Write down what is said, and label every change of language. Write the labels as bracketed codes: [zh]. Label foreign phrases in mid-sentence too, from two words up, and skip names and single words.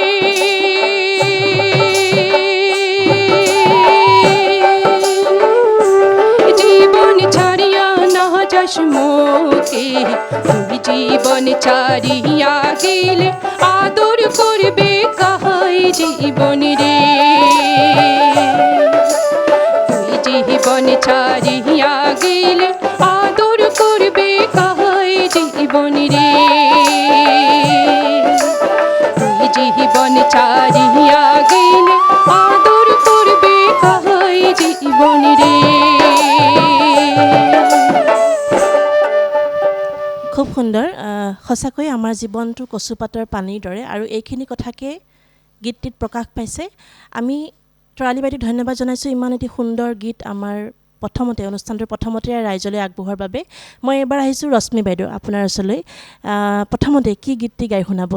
[rkt] জীবন ছাড়িয়া না যাস মোকে তুই জীবন ছাড়িয়া গেলে আদর করবে কাহাই জীবন রে তুই জীবন ছাড়িয়া গেলে আদর করবে কাহাই জীবন রে তুই জীবন ছাড়িয়া গেলে আদর করবে কাহাই জীবন রে [as] খুব সুন্দৰ সঁচাকৈ আমাৰ জীৱনটো কচুপাতৰ পানীৰ দৰে আৰু এইখিনি কথাকে গীতটিত প্ৰকাশ পাইছে আমি তৰালী বাইদেউক ধন্যবাদ জনাইছোঁ ইমান এটি সুন্দৰ গীত আমাৰ অনুষ্ঠানটোৰ প্ৰথমতে ৰাইজলৈ আগবঢ়োৱাৰ বাবে মই এবাৰ আহিছোঁ ৰশ্মি বাইদেউ আপোনাৰ ওচৰলৈ প্ৰথমতে কি গীতটি গাই শুনাব